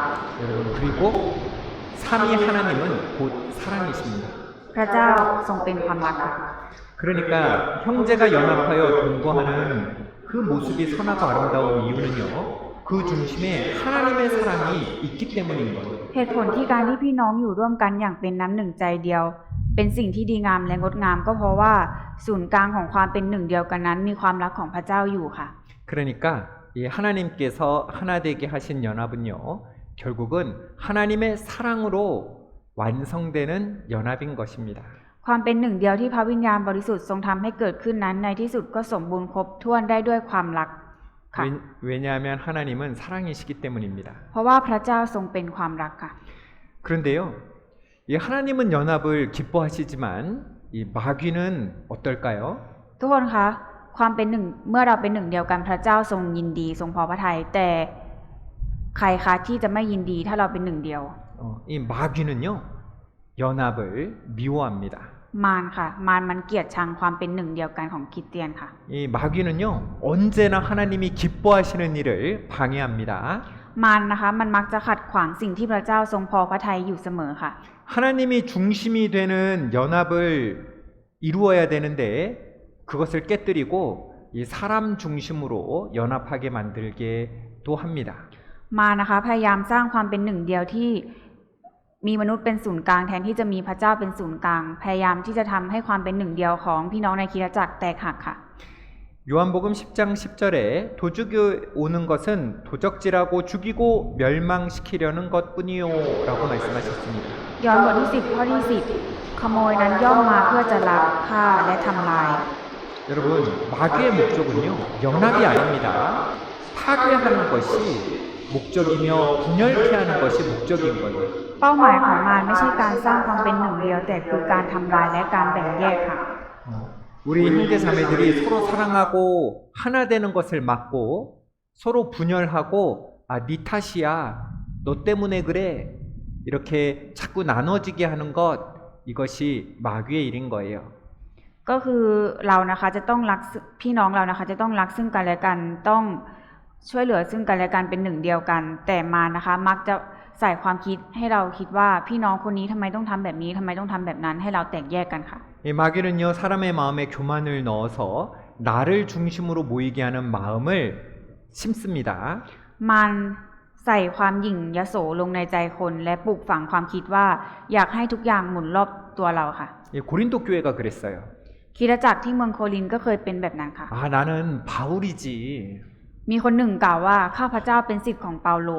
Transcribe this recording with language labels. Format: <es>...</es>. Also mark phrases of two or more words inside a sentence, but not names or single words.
<ko>여러분, 그리고 삼위 하나님은 곧 사랑이십니다.</ko> <th>พระเจ้าทรงเป็นความรักค่ะ</th> <ko>그러니까 형제가 연합하여 동거하는 그 모습이 선하고 아름다운 이유는요, 그 중심에 하나님의 사랑이 있기 때문인 거예요.</ko> <th>เหตุผลที่การที่พี่น้องอยู่ร่วมกันอย่างเป็นน้ำหนึ่งใจเดียวเป็นสิ่งที่ดีงามและงดงามก็เพราะว่าศูนย์กลางของความเป็นหนึ่งเดียวกันนั้นมีความรักของพระเจ้าอยู่ค่ะ</th> <ko>그러니까 이 하나님께서 하나 되게 하신 연합은요, 결국은 하나님의 사랑으로 완성되는 연합인 것입니다.</ko> <th>ความเป็นหนึ่งเดียวที่พระวิญญาณบริสุทธิ์ทรงทำให้เกิดขึ้นนั้นในที่สุดก็สมบูรณ์ครบถ้วนได้ด้วยความรักค่ะ</th> <ko>왜냐하면 하나님은 사랑이시기 때문입니다.</ko> <th>เพราะว่าพระเจ้าทรงเป็นความรักค่ะ</th> <ko>그런데요, 이 하나님은 연합을 기뻐하시지만 이 마귀는 어떨까요?</ko> <th>ทุกคนคะความเป็นหนึ่งเมื่อเราเป็นหนึ่งเดียวกันพระเจ้าทรงยินดีทรงพอพระทัยแต่ใครคะที่จะไม่ยินดีถ้าเราเป็นหนึ่งเดียว</th> <ko>이 마귀는요, 연합을 미워합니다.</ko> <th>มารค่ะมารมันเกลียดชังความเป็นหนึ่งเดียวกันของคริสเตียนค่ะ</th> <ko>이 마귀는요, 언제나 하나님이 기뻐하시는 일을 방해합니다.</ko> <th>มารนะคะมันมักจะขัดขวางสิ่งที่พระเจ้าทรงพอพระทัยอยู่เสมอค่ะ</th> <ko>하나님이 중심이 되는 연합을 이루어야 되는데 그것을 깨뜨리고 이 사람 중심으로 연합하게 만들게도 합니다.</ko> <th>มารนะคะพยายามสร้างความเป็นหนึ่งเดียวที่มีมนุษย์เป็นศูนย์กลางแทนที่จะมีพระเจ้าเป็นศูนย์กลางพยายามที่จะทำให้ความเป็นหนึ่งเดียวของพี่น้องในคริสตจักรแตกหักค่ะ</th> <ko>요한복음 10장 10절에 도적이 오는 것은 도적질하고 죽이고 멸망시키려는 것뿐이요 라고 말씀하셨습니다.</ko> <th>ย้อนบทที่10ข้อที่10ขโมยนั้นย่อมมาเพื่อจะลักฆ่าและทำลาย</th> <ko>여러분, 마귀의 목적은요, 연합이 아닙니다. 파괴하는 것이 목적이며 분열케 하는 것이 목적인 거예요.</ko> <th>เป้าหมายของมารไม่ใช่การสร้างความเป็นหนึ่งเดียวแต่คือการทำลายและการแบ่งแยกค่ะ</th> <ko>우리 형제 자매들이 서로 사랑하고 하나 되는 것을 막고 서로 분열하고 네 탓이야, 너 때문에 그래, 이렇게 자꾸 나눠지게 하는 것 이것이 마귀의 일인 거예요.</ko> <th>ก็คือเรานะคะจะต้องรักพี่น้องเรานะคะจะต้องรักซึ่งกันและกันต้องช่วยเหลือซึ่งกันและกันเป็นหนึ่งเดียวกันแต่มานะคะมักจะใส่ความคิดให้เราคิดว่าพี่น้องคนนี้ทำไมต้องทำแบบนี้ทำไมต้องทำแบบนั้นให้เราแตกแยกกันค่ะ</th> <ko>이 마귀는요 사람의 마음에 교만을 넣어서 나를 중심으로 모이게 하는 마음을 심습니다.</ko> <th>มันใส่ความหยิ่งยโสลงในใจคนและปลูกฝังความคิดว่าอยากให้ทุกอย่างหมุนรอบตัวเราค่ะ</th> <ko>이 고린도 교회가 그랬어요.</ko> <th>คริสตจักรที่เมืองโครินธ์ก็เคยเป็นแบบนั้นค่ะ</th> <ko>아 나는 바울이지.</ko> <th>มีคนหนึ่งกล่าวว่าข้าพเจ้าเป็นศิษย์ของเปาโล</th>